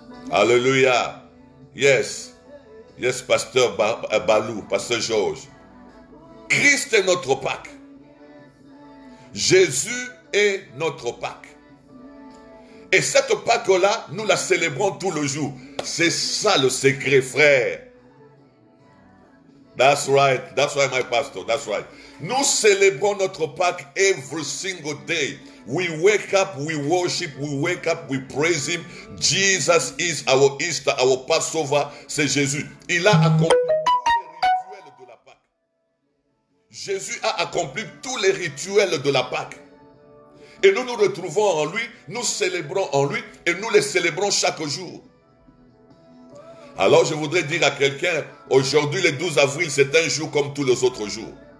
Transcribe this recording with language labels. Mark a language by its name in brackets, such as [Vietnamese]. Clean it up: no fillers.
[French] Alléluia. [English] Yes. Yes, [French] pasteur Balou, pasteur Georges. Christ est notre Pâques. Jésus est notre Pâques. Et cette Pâques-là, nous la célébrons tout le jour. C'est ça le secret, frère. [English] That's right, my pastor, that's right. [French] Nous célébrons notre Pâques [English] every single day. We wake up, we worship, we wake up, we praise Him. Jesus is our Easter, our Passover. [French] C'est Jésus. Il a accompli tous les rituels de la Pâques. Jésus a accompli tous les rituels de la Pâques. Et nous nous retrouvons en lui, nous célébrons en lui et nous les célébrons chaque jour. Alors je voudrais dire à quelqu'un, aujourd'hui le 12 avril, c'est un jour comme tous les autres jours.